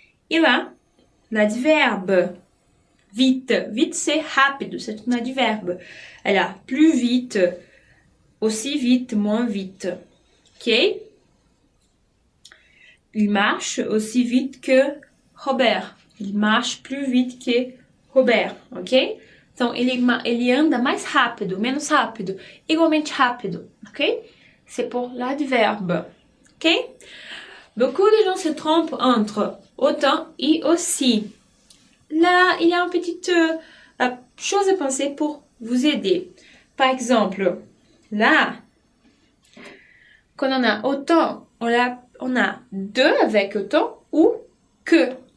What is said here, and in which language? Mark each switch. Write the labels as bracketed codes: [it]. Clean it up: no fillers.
[fr] Et là, l'adverbe. Vite. Vite, c'est rápido. C'est un adverbe. Alors, plus vite, aussi vite, moins vite. OK? Il marche aussi vite que Robert. Il marche plus vite que Robert, ok? [pt] Então, ele anda mais rápido, menos rápido, igualmente rápido, ok? [fr] C'est pour l'adverbe, ok? Beaucoup de gens se trompent entre autant et aussi. Là, il y a une petite chose à penser pour vous aider. Par exemple, là, quand on a autant, on a deux avec autant ou que.